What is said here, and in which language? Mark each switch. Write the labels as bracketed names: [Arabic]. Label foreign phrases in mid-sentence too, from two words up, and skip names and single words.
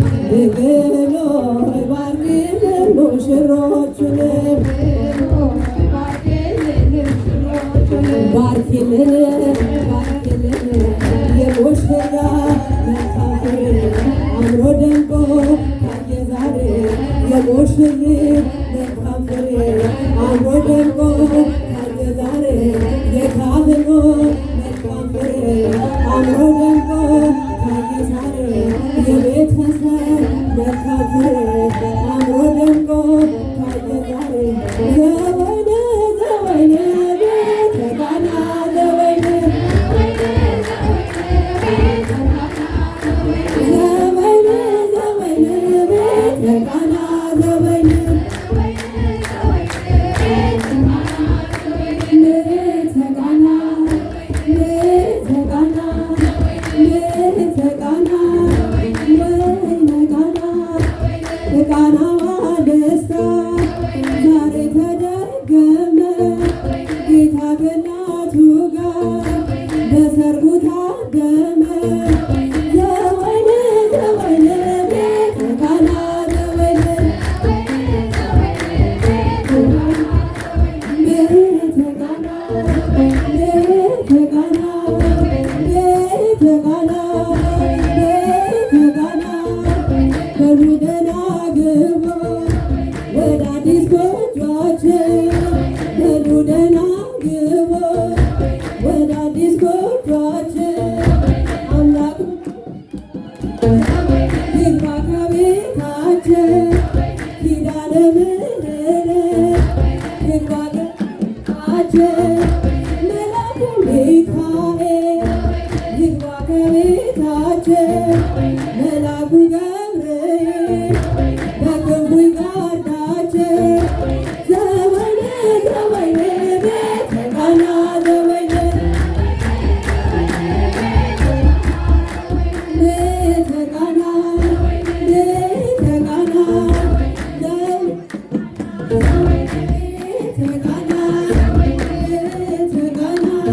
[Amharic] ድንግል ሆይ ባርኪልን ሙሽሮቹን፣ ባርኪልን፣ ባርኪልን የሙሽራ መልካም ፍሬ አምሮ ደምቆ ታየ ዛሬ። የሙሽሪት መልካም ፍሬ አምሮ ደምቆ ታየ ዛሬ። የካህኑ መልካም ፍሬ አምሮ ደምቆ ታየ ዛሬ። የቤተሰብ መልካም ፍሬ አምሮ ደምቆ ታየ ዛሬ። [Geez] ዘወይነ ዘወይነ ቤተ ቃና ዘወይነ ዘወይነ ዘወይነ ቤተ ቃና ዘወይነ ቤተ ቃና ቤተ ቃና ቤተ ቃና ወይነ ቃና [Amharic] የቃናዋ ደስታ ዛሬ ተደገመ ጌታ ከእናቱ ጋር በሰርጉ ታ- [Geez] ዘወይን ዘወይን ቤተ ቃና ዘወይን ቤተ ቃና ቤተ ቃና ቤተ ቃና ቤተ ቃና [Amharic] በሉ ደህና ግቡ ወደ አዲስ ጎጇችን በሉ ደህና ግቡ ወደ አዲስ ጎጆአችን፣ አምላኩ ይግባ ከቤታችን፣ ኪዳነ ምሕረት ይግባ ከቤታችን፣ መልአኩ ሚካኤል ይግባ ከቤታችን፣ መልአኩ ገብርኤል በክንፉ ይጋርዳችን። [Geez] ዘወይኔ ዘወይኔ ቤተ ቃና ዘወይኔ ቤተ ቃና ቤተ ቃና ዘወይኔ ቤተ ቃና ቤተ ቃና